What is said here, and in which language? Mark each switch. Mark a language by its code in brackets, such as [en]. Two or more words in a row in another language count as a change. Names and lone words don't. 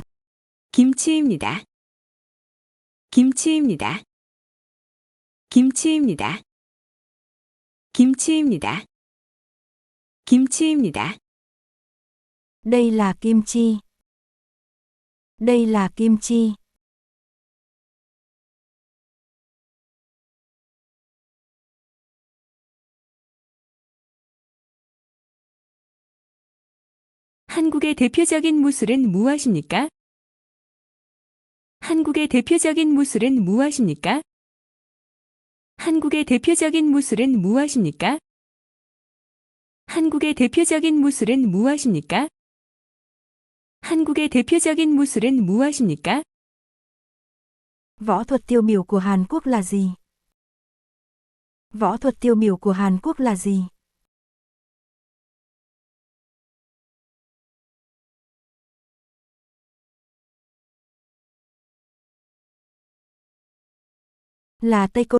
[ko] 김치입니다. 김치입니다. 김치입니다. 김치입니다. 김치입니다. [vi] Đây là kim chi. Đây là kim chi. [ko] 한국의 대표적인 무술은 무엇입니까? 한국의 대표적인 무술은 무엇입니까? 한국의 대표적인 무술은 무엇입니까? 한국의 대표적인 무술은 무엇입니까? 한국의 대표적인 무술은 무엇입니까? [vi] Võ thuật tiêu biểu của Hàn Quốc là gì? Võ thuật tiêu biểu của Hàn Quốc là gì? Là Taekwondo.